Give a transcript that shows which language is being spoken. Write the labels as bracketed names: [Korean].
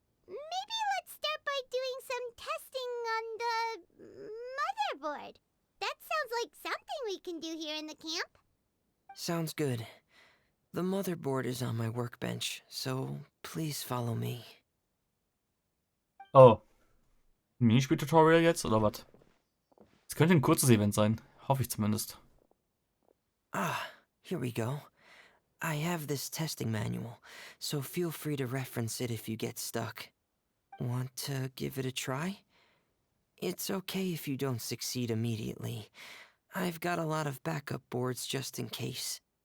[English] Maybe let's start by doing some testing on the motherboard. That sounds like something we can do here in the camp. Sounds good. The motherboard is on my workbench, so please follow me. Oh. [German] Minispiel-Tutorial jetzt, oder was? Es könnte ein kurzes Event sein. Hoffe ich zumindest. [English] Ah, here we go. I have this testing manual, so feel free to reference it if you get stuck. Want to give it a try? It's okay if you don't succeed immediately. I've got a lot of backup boards just in case.